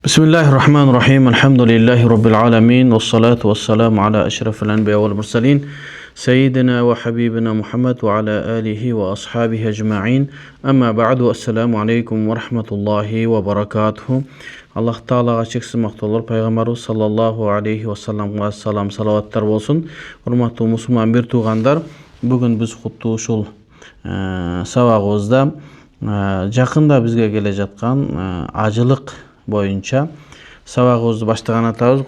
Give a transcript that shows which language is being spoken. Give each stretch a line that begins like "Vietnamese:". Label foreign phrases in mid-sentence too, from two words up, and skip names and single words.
Arabic: بسم الله الرحمن الرحيم الحمد لله رب العالمين والصلاة والسلام على أشرف الأنبياء والمرسلين سيدنا وحبيبنا محمد وعلى آله وأصحابه أجمعين أما بعد السلام عليكم ورحمة الله وبركاته الله تعالى
Kyrgyz: чексиз мактоолор пайгамбарыбыз
Arabic: صلى الله عليه وسلم
Kyrgyz: салам салаваттар болсун. Урматтуу мусулман бир туугандар, бүгүн биз куттуу ушул сабагыбызда жакында бизге келе жаткан ажылык боюнча сабагыбызды баштаган атабыз.